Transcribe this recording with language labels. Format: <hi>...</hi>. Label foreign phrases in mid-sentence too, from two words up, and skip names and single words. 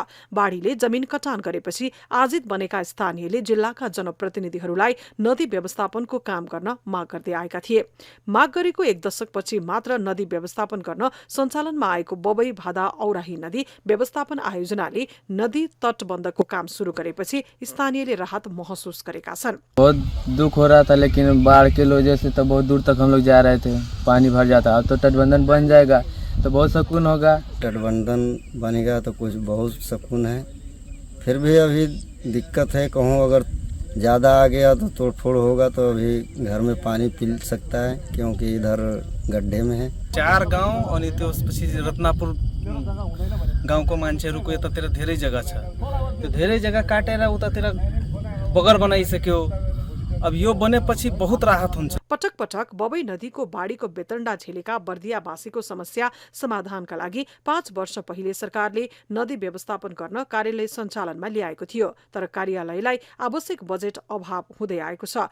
<ne>बाढीले जमिन कटान गरेपछि आजित बनेका स्थानीयले जिल्लाका जनप्रतिनिधिहरूलाई नदी व्यवस्थापनको काम गर्न माग गर्दै आएका थिए। माग गरेको 1 दशकपछि मात्र नदी व्यवस्थापन गर्न सञ्चालनमा आएको बबई भादा औराही नदी व्यवस्थापन आयोजनाले नदी तटबन्धको काम शुरू गरेपछि स्थानीयले राहत महसुस गरेका छन्।</ne> <hi>बहुत दुख हो रहा था, लेकिन बाढ़ के वजह से तो बहुत दूर तक हम लोग जा रहे थे, पानी भर जाता। अब तो तटबंधन बन जाएगा तो बहुत सुकून होगा। तटबंधन बनेगा तो कुछ बहुत सुकून है, फिर भी अभी दिक्कत है। कहूँ अगर ज़्यादा आ गया तो तोड़ फोड़ होगा तो अभी घर में पानी पी सकता है, क्योंकि इधर गड्ढे में है।</hi> <ne>4 गाउँ अनि त्यसपछि रत्नापुर गाउँको मान्छेहरूको यतातिर धेरै जग्गा छ, त्यो धेरै जग्गा काटेर उतातिर बगर बनाइसक्यो। अब यो बनेपछि बहुत राहत हुन्छ। पटक पटक बबई नदीको बाढीको बेतण्डा झेलेका बर्दियावासीको समस्या समाधानका लागि 5 वर्ष पहिले सरकारले नदी व्यवस्थापन गर्न कार्यालय सञ्चालनमा ल्याएको थियो, तर कार्यालयलाई आवश्यक बजेट अभाव हुँदै आएको छ।</ne>